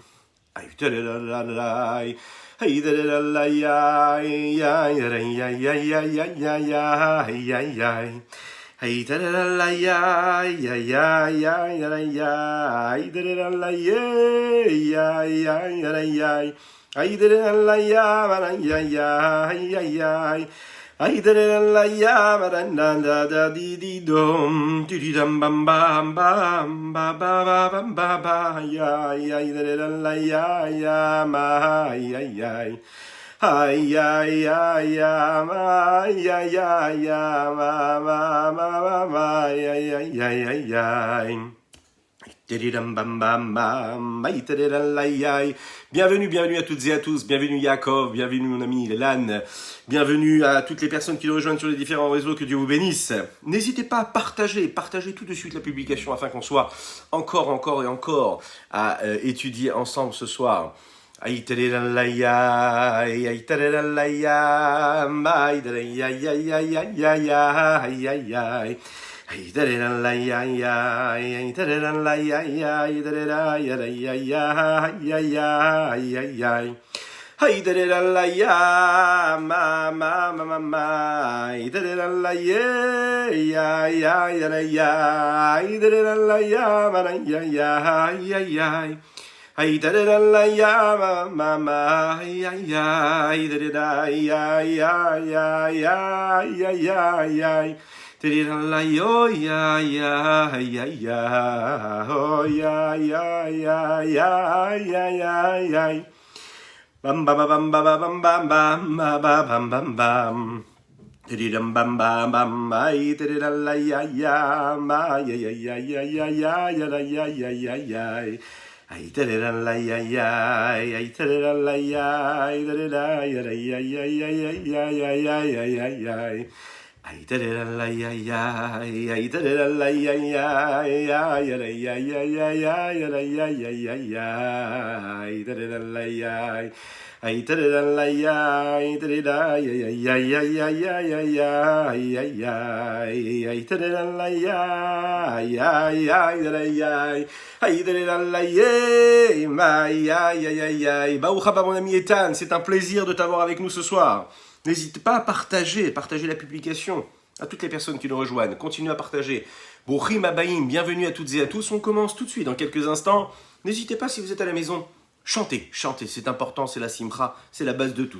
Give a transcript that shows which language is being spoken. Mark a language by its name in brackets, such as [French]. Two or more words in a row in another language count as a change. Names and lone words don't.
[French] Ay da da da da da, hey da da da la ya ya ya ya ya ya ya ya ya ya ya, hey da da da la ya ya ya ya ya ya, hey da da da la ya ya ya ya ya, hey da da da la ya ya ya ya ya. Ay da da la ya ma da da da di di dum di di dum bam bam bam ba ba ba bam ba ba ya ya da da la ya ya ma ya ya ay ya ya ya ma ya ya ya ma ma ma ma ma ya ya ya ya ya. Bienvenue, bienvenue à toutes et à tous, bienvenue Yaakov, bienvenue mon ami Lan, bienvenue à toutes les personnes qui nous rejoignent sur les différents réseaux, que Dieu vous bénisse. N'hésitez pas à partagez tout de suite la publication afin qu'on soit encore et encore à étudier ensemble ce soir. Aïe ya aïe Hey da da la ya ya, hey da da la ya ya, hey da da ya ya ya ya ya ya ya. Hey da da la ya, ma ma ma ma ma, hey da da la ya ya ya ya ya, hey da da la ya ma ya ya ya ya. Hey da da la ya ma ma ya ya, hey da da ya ya ya ya ya ya ya. La yo ya ya ya ya oh ya ya ya ya ya ya ya bam bam bam bam bam bam bam bam bam bam dum bam bam bam ai la ya ya ma ya ya ya ya ya ya ya ya ya ya ya ai la ya ya ai la ya ai la ya ya ya ya ya ya ya ya ya ya. Ay da da la ya ya, ay da da la ya ya, ya ya ya ya ya ya ya ya ya ya ya, ay da da la ya, ay da da la ya, ay da da ya ya ya ya ya ya ya ya ya, ay da da la ya, ya ya ya ya, ay da da la ya, ma ya ya ya ya. [Hebrew] ברוך הבא [French] mon ami Ethan, c'est un plaisir de t'avoir avec nous ce soir. N'hésite pas à partager la publication à toutes les personnes qui nous rejoignent. Continuez à partager. [Hebrew] ברוכים הבאים, [French] bienvenue à toutes et à tous. On commence tout de suite dans quelques instants. N'hésitez pas si vous êtes à la maison. Chantez, c'est important, c'est la simcha, c'est la base de tout.